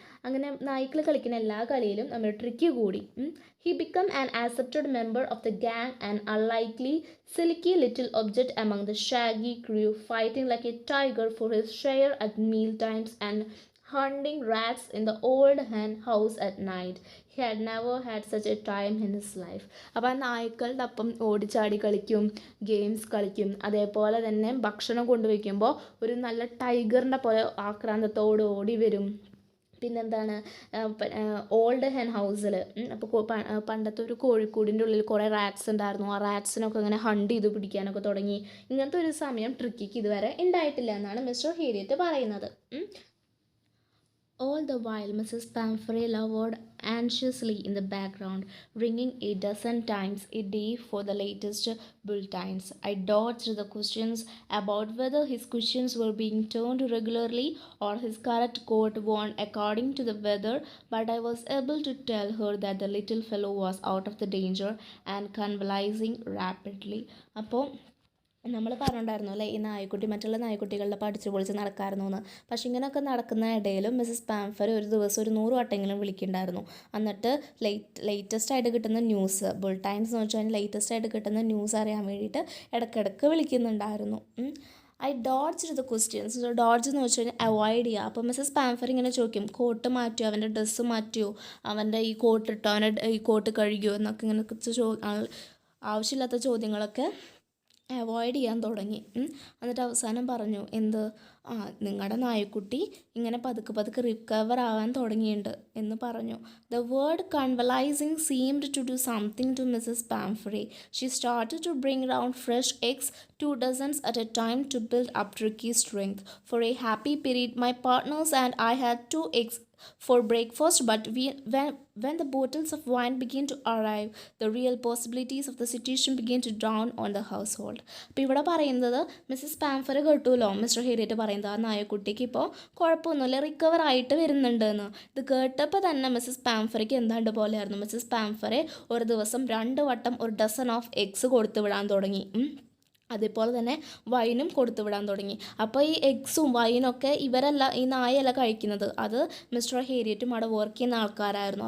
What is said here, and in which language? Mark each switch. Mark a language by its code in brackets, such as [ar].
[ml] അങ്ങനെ നായ്ക്കൾ കളിക്കുന്ന എല്ലാ കളിയിലും നമ്മൾ ട്രിക്കി കൂടി. [en] He became an accepted member of the gang, an unlikely, silky little object among the shaggy crew, fighting like a tiger for his share at meal times and hunting rats in the old hen house at night. He had never had such a time in his life. [ml] അപ്പോൾ ആ നായ്ക്കളുടെ അപ്പം ഓടിച്ചാടി കളിക്കും, games കളിക്കും, അതേപോലെ തന്നെ ഭക്ഷണം കൊണ്ടുവയ്ക്കുമ്പോൾ ഒരു നല്ല ടൈഗറിൻ്റെ പോലെ ആക്രാന്തത്തോട് ഓടി വരും. പിന്നെന്താണ് ഓൾഡ് ഹെൻ ഹൗസിൽ അപ്പോൾ പണ്ടത്തെ ഒരു കോഴിക്കൂടിൻ്റെ ഉള്ളിൽ കുറേ റാറ്റ്സ് ഉണ്ടായിരുന്നു. ആ റാറ്റ്സിനൊക്കെ ഇങ്ങനെ ഹണ്ട് ചെയ്ത് പിടിക്കാനൊക്കെ തുടങ്ങി. ഇങ്ങനത്തെ ഒരു സമയം ട്രിക്കിക്ക് ഇതുവരെ ഉണ്ടായിട്ടില്ല എന്നാണ് മിസ്റ്റർ ഹേരിയറ്റ് പറയുന്നത്. [en] All the while, Mrs. Pamphray labored anxiously in the background, ringing a dozen times a day for the latest bulletins. I dodged the questions about whether his cushions were being turned regularly or his correct coat worn according to the weather, but I was able to tell her that the little fellow was out of the danger and convalescing rapidly. അപ്പോൾ [ml] നമ്മൾ പറഞ്ഞിട്ടുണ്ടായിരുന്നു അല്ലേ, ഈ നായ്ക്കുട്ടി മറ്റുള്ള നായ്ക്കുട്ടികളുടെ പഠിച്ച് പൊളിച്ച് നടക്കാമായിരുന്നു എന്ന്. പക്ഷെ ഇങ്ങനെയൊക്കെ നടക്കുന്ന ഇടയിലും മിസ്സസ് പാംഫർ ഒരു ദിവസം ഒരു 100 വട്ടെങ്കിലും വിളിക്കുന്നുണ്ടായിരുന്നു. എന്നിട്ട് ലേറ്റസ്റ്റ് ആയിട്ട് കിട്ടുന്ന ന്യൂസ്, ബുള്ളറ്റൈൻസ് എന്ന് വെച്ച് കഴിഞ്ഞാൽ ലേറ്റസ്റ്റ് ആയിട്ട് കിട്ടുന്ന ന്യൂസ് അറിയാൻ വേണ്ടിയിട്ട് ഇടയ്ക്കിടയ്ക്ക് വിളിക്കുന്നുണ്ടായിരുന്നു. [en] I dodge the questions. [ml] Dodge എന്ന് വെച്ച് കഴിഞ്ഞാൽ അവോയ്ഡ് ചെയ്യുക. അപ്പോൾ മിസ്സസ് പാംഫർ ഇങ്ങനെ ചോദിക്കും, കോട്ട് മാറ്റിയോ, അവൻ്റെ ഡ്രസ്സ് മാറ്റിയോ, അവൻ്റെ ഈ കോട്ട് ഇട്ടോ, അവൻ്റെ ഈ കോട്ട് കഴുകിയോ എന്നൊക്കെ ഇങ്ങനെ ആവശ്യമില്ലാത്ത ചോദ്യങ്ങളൊക്കെ അവോയ്ഡ് ചെയ്യാൻ തുടങ്ങി. എന്നിട്ട് അവസാനം പറഞ്ഞു, എന്ത്, നിങ്ങളുടെ നായക്കുട്ടി ഇങ്ങനെ പതുക്കെ പതുക്കെ റിക്കവർ ആവാൻ തുടങ്ങിയിട്ടുണ്ട് എന്ന് പറഞ്ഞു. [en] The word convalescing seemed to do something to Mrs Pomfrey. She started to bring round fresh eggs, 2 dozens at a time, to build up Tricky's strength. For a happy period, my partners and I had 2 eggs for breakfast, but when the bottles of wine began to arrive, the real possibilities of the situation began to dawn on the household. [ml] അപ്പോൾ ഇവിടെ പറയുന്നത് Mrs പാംഫർ കേട്ടുമല്ലോ mister ഹേരിയറ്റ് പറയുന്നത്, ആ നായക്കുട്ടിക്ക് ഇപ്പോൾ കുഴപ്പമൊന്നുമില്ല, recover ആയിട്ട് വരുന്നുണ്ട് എന്ന്. ഇത് കേട്ടപ്പോൾ തന്നെ മിസ്സസ് പാംഫറയ്ക്ക് എന്താണ്ട് പോലെയായിരുന്നു. മിസ്സസ് പാംഫറെ ഒരു ദിവസം 2 വട്ടം ഒരു ഡസൻ ഓഫ് എഗ്സ് കൊടുത്തു വിടാൻ തുടങ്ങി. അതേപോലെ തന്നെ വൈനും കൊടുത്തു വിടാൻ തുടങ്ങി. അപ്പോൾ ഈ എഗ്സും വൈനൊക്കെ ഇവരല്ല, ഈ നായല്ല കഴിക്കുന്നത്, അത് മിസ്റ്റർ ഹേരിയറ്റും അവിടെ വർക്ക് ചെയ്യുന്ന ആൾക്കാരായിരുന്നു.